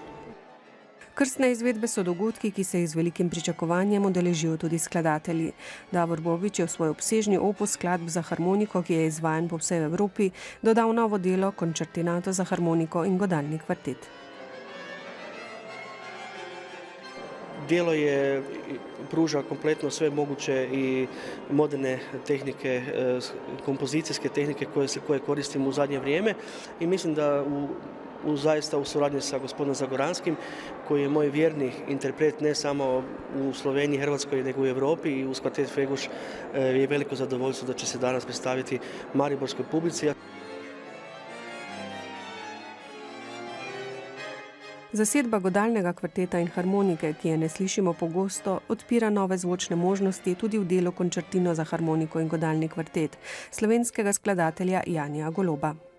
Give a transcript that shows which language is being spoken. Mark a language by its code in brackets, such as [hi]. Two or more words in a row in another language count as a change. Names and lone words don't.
[sl] Krstne izvedbe so dogodki, ki se jih z velikim pričakovanjem udeležijo tudi skladatelji. Davor Bobič je v svoj obsežni opus skladb za harmoniko, ki je izvajan po vsej Evropi, dodal novo delo Končertinato za harmoniko in godalni kvartet. [hr] djelo pruža kompletno sve moguće i moderne tehnike, kompozicijske tehnike koje koristimo u zadnje vrijeme i mislim da zaista u suradnji sa gospodinom Zagoranskim, koji je moj vjerni interpret ne samo u Sloveniji, Hrvatskoj, nego u Europi i uz kvartet Feguš je veliko zadovoljstvo da će se danas predstaviti mariborskoj publici. [sl] Zasedba godalnega kvarteta in harmonike, ki je ne slišimo pogosto, odpira nove zvočne možnosti tudi v delu končertino za harmoniko in godalni kvartet slovenskega skladatelja Janija Goloba.